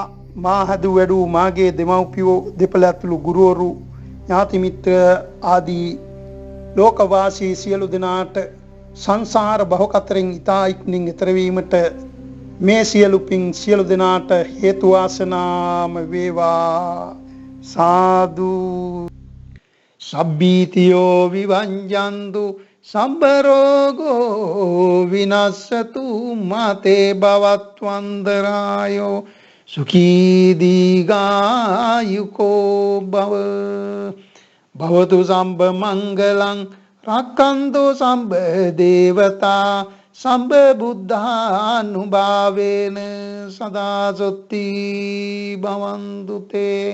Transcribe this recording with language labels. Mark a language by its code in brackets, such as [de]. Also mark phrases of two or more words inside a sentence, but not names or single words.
[si] මා හදු වැඩූ මාගේ දෙමව්පියෝ දෙපළ ඇතුළු ගුරුවරු ඥාති මිත්‍ර ආදී ලෝකවාසී සියලු දෙනාට සංසාර භවකතරෙන් ඉතා ඉක්මනින් ඈතර වීමට මේ සියලු පින් සියලු දෙනාට හේතු වාසනාම වේවා. සාදු. [pi] සබ්බීතියෝ විවංජන්තු සම්බ රෝගෝ විනස්සතු මාතේ භවත්වන්දරායෝ සුඛී දීඝායුකෝ භව. භවතු සම්බ මංගලං රක්ඛන්තු සම්බ දේවතා සම්බ බුද්ධානුභාවේන සදා සොත්ති භවන්තු තේ.